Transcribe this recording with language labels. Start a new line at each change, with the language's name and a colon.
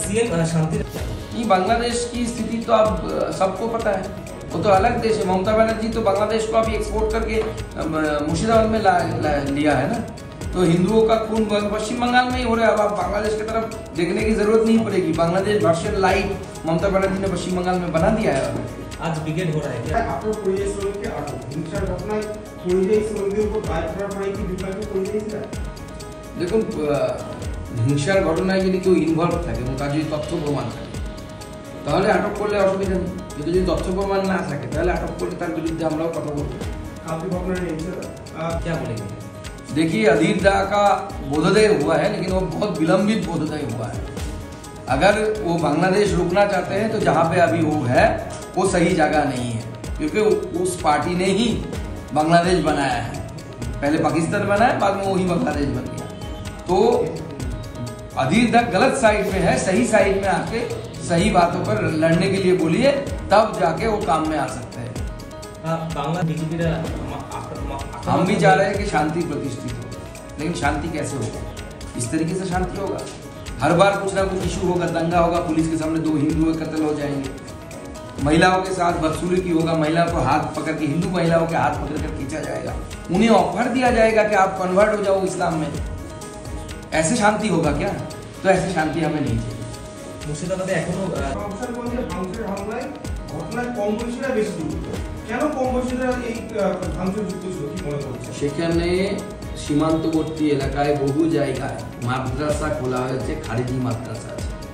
Hindi: CM शांति नहीं, बांग्लादेश की स्थिति तो अब सबको पता है, वो तो अलग देश है। ममता बनर्जी तो बांग्लादेश को अभी एक्सपोर्ट करके मुर्शिदाबाद में लिया है ना। तो हिंदुओं का खून पश्चिम बंगाल में ही हो रहा है। अब आप बांग्लादेश की तरफ देखने की जरूरत नहीं पड़ेगी। बांग्लादेश वर्षन लाइट ममता बनर्जी ने पश्चिम बंगाल में बना दिया है। आज ब्रिगेड हो रहा है क्या?
Bangla: আপনার পরিযায়ী শ্রমিককে আটক, হিংসার ঘটনায় পরিযায়ী শ্রমিকদের উপর দায় করার পরে কি বিভাগীয় পরিযায়ী ছিল? দেখুন, হিংসার ঘটনায় যদি কেউ ইনভলভ থাকে এবং তার যদি তথ্য প্রমাণ থাকে তাহলে আটক করলে অসুবিধা নেই। যদি তথ্য প্রমাণ না থাকে তাহলে আটক করলে তার বিরুদ্ধে আমরাও কথা বলবো। আপনি আপনার
Hindi: क्या बोलेंगे? देखिए, अधीर दा का बोधोदय हुआ है, लेकिन वो बहुत विलंबित बोधोदय हुआ है। अगर वो बांग्लादेश रुकना चाहते हैं तो जहाँ पे अभी वो है वो सही जगह नहीं है, क्योंकि उस पार्टी ने ही बांग्लादेश बनाया है। पहले पाकिस्तान बनाया, बाद में वही बांग्लादेश बन गया। तो अधीर दा गलत साइड में है, सही साइड में आके सही बातों पर लड़ने के लिए बोलिए, तब जाके वो काम में आ सकते हैं। हम भी चाह रहे हैं कि शांति प्रतिष्ठित हो, लेकिन शांति कैसे होगा? इस तरीके से शांति होगा? हर बार कुछ ना कुछ इशू होगा, दंगा होगा, पुलिस के सामने 2 हिंदू कत्ल हो जाएंगे, महिलाओं के साथ बदसलूकी होगा, महिला को हाथ पकड़ के, हिंदू महिलाओं के हाथ पकड़ कर खींचा जाएगा, उन्हें ऑफर दिया जाएगा कि आप कन्वर्ट हो जाओ इस्लाम में। ऐसे शांति होगा क्या? तो ऐसी शांति हमें नहीं चाहिए।
Bangla: मुर्शिदाबादे এখনো সংসদগঞ্জে ভাঙচুরের হামলায় ঘটনায় কম বয়সীরা বেশি যুক্ত। কেন কম বয়সীরা এই ভাঙচুর যুক্ত ছিল কি মনে করছেন? সেখানে সীমান্তবর্তী এলাকায় বহু জায়গায় মাদ্রাসা খোলা হয়েছে, খারিজি মাদ্রাসা আছে।